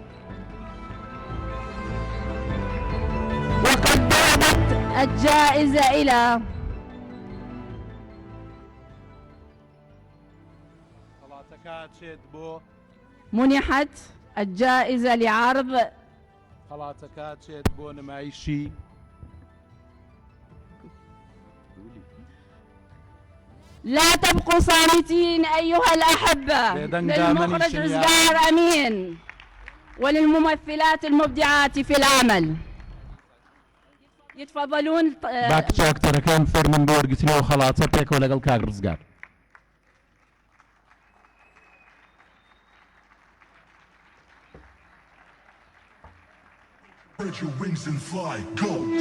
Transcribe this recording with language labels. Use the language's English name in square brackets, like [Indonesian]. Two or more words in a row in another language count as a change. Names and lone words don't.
[Arabic] وقد ذهبت الجائزة إلى منحت الجائزة لعرض [Central Kurdish] خەڵاتەکە بۆ نمایشی [Arabic] لا تبقوا صامتين أيها الأحبة للمخرج رزقار أمين وللممثلات المبدعات في العمل. يتفضلون. [Central Kurdish] باکچە ئاکتەرەکان فەرمن بۆ وەرگرتنەوە خەڵاتە پێکەوە لەگەڵ کاک ڕزگار. [English] Spread your wings and fly, go!